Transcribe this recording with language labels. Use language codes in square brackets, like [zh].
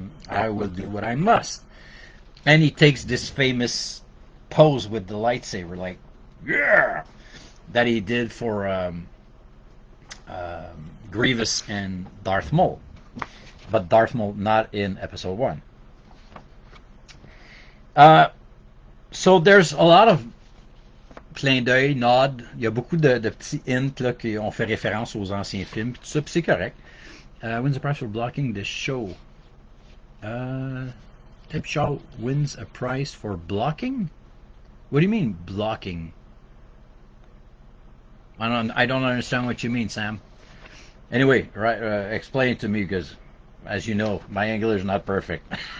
[en] I will do what I must. And he takes this famous pose with the lightsaber, like, yeah, that he did for Grievous and Darth Maul. But Darth Maul not in Episode 1. So there's a lot of [fr] clin d'œil, [en] nod. [fr] Il y a beaucoup de petits hints là, qui ont fait référence aux anciens films. Tout ça, puis c'est correct. [en] Wins a prize for blocking the show. Tip Shaw wins a prize for blocking? What do you mean, blocking? I don't understand what you mean, Sam. Anyway, right, explain it to me, because, as you know, my English is not perfect.